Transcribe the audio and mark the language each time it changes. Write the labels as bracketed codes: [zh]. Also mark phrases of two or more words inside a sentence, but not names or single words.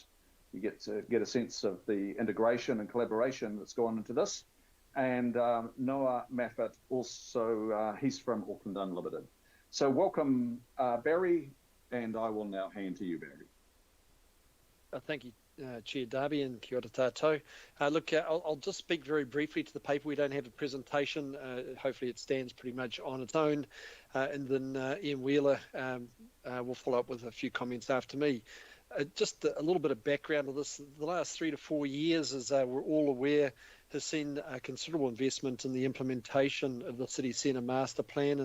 [en] You get to get a sense of the integration and collaboration that's gone into this. And Noah Maffett, also, he's from Auckland Unlimited. So welcome, Barry, and I will now hand to you, Barry. Thank you, Chair Darby, and [mi] kia ora tātou. [en] Look, I'll just speak very briefly to the paper. We don't have a presentation. Hopefully it stands pretty much on its own. And then Ian Wheeler will follow up with a few comments after me. Just a little bit of background of this. The last 3 to 4 years, as we're all aware, has seen considerable investment in the implementation of the City Centre Master Plan.